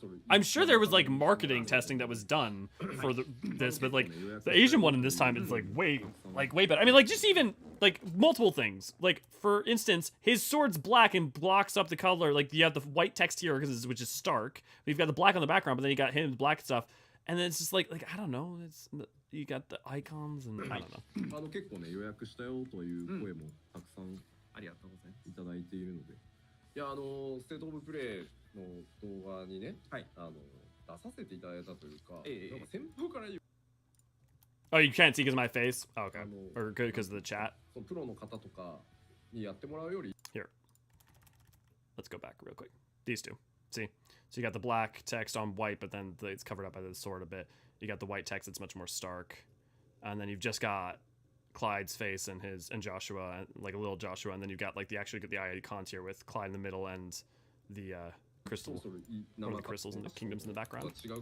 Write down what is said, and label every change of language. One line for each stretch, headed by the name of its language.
English: I'm sure there was, like, marketing testing that was done for this, but, like, the Asian one in this time is, like, way better. I mean, like, just even, like, multiple things. Like, for instance, his sword's black and blocks up the color. Like, you have the white text here, which is stark. But you've got the black on the background, but then you got him, black stuff. And then it's just like I don't know. You got the icons and I don't know.
Japanese: 結構ね予約したよという声もたくさんありがとうございます。いただいているので、いやステートオブプレイの動画にね、出させていただいたというか、なんか先方から言う。
English: Oh, you can't see because of my face. Oh, okay. Or good because of the chat.
Japanese: そのプロの方とかにやってもらうより。
English: Here. Let's go back real quick. These two. See. So you got the black text on white, but then it's covered up by the sword a bit. You got the white text that's much more stark, and then you've just got Clyde's face and Joshua, like a little Joshua, and then you've got like the icons here with Clyde in the middle and the crystal, one of the crystals and the kingdoms in the background.